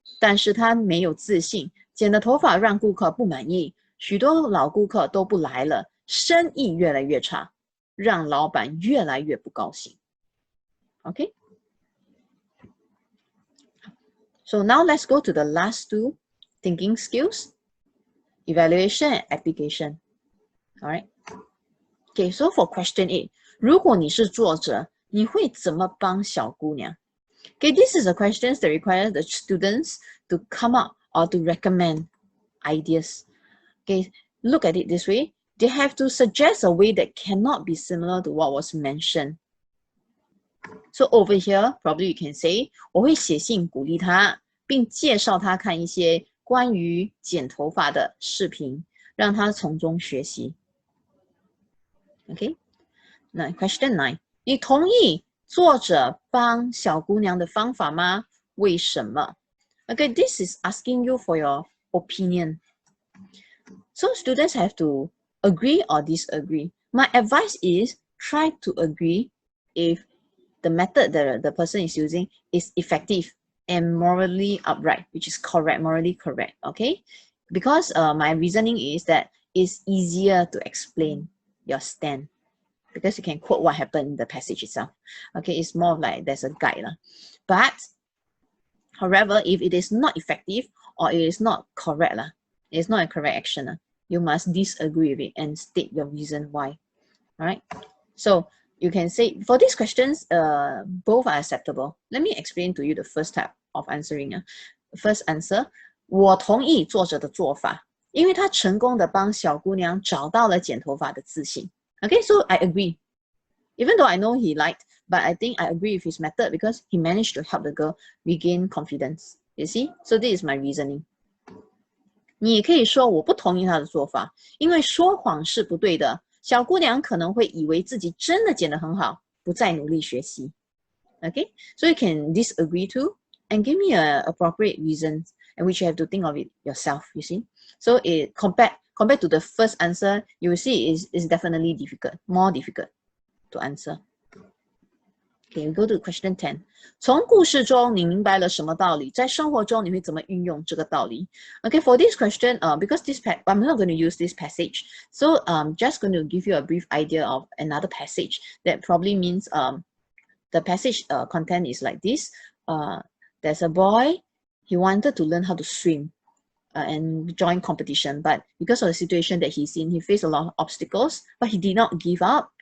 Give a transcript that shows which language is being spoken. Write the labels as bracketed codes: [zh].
[zh] 但是她没有自信，剪的头发让顾客不满意，许多老顾客都不来了，生意越来越差，让老板越来越不高兴。 [en] Okay? So now let's go to the last two thinking skills, evaluation and application. All right. Okay, so for question 8, [zh] 如果你是作者，你会怎么帮小姑娘？ [en] Okay, this is a question that requires the students to come up or to recommend ideas. Okay, look at it this way. They have to suggest a way that cannot be similar to what was mentioned. So over here, probably you can say, [zh] 我会写信鼓励他，并介绍他看一些关于剪头发的视频，让他从中学习。 [en] Okay, now question 9, [zh] 你同意作者帮小姑娘的方法吗？为什么？ [en] Okay, this is asking you for your opinion. So students have to agree or disagree. My advice is try to agree if the method that the person is using is effective and morally upright, which is correct, morally correct, okay? Because my reasoning is that it's easier to explain your stand because you can quote what happened in the passage itself. Okay, it's more like there's a guide. But, however, if it is not effective or it is not correct, it's not a correct action, you must disagree with it and state your reason why. All right? So, you can say, for these questions, both are acceptable. Let me explain to you the first type of answering. First answer, [zh] 我同意作者的做法，因为他成功的帮小姑娘找到了剪头发的自信。 [en] Okay, so I agree. Even though I know he liked, but I think I agree with his method because he managed to help the girl regain confidence. You see? So this is my reasoning. [zh] 你也可以说我不同意他的做法，因为说谎是不对的。小姑娘可能会以为自己真的剪得很好，不再努力学习。 [en] Okay, so you can disagree too and give me an appropriate reason, and which you have to think of it yourself. You see, so it compared to the first answer, you will see is definitely difficult, more difficult to answer. Okay, we go to question 10. [zh] 从故事中你明白了什么道理？在生活中你会怎么运用这个道理？ [en] Okay, for this question, because I'm not going to use this passage, so I'm just going to give you a brief idea of another passage that probably means the passage content is like this. There's a boy, he wanted to learn how to swim and join competition, but because of the situation that he's in, he faced a lot of obstacles, but he did not give up.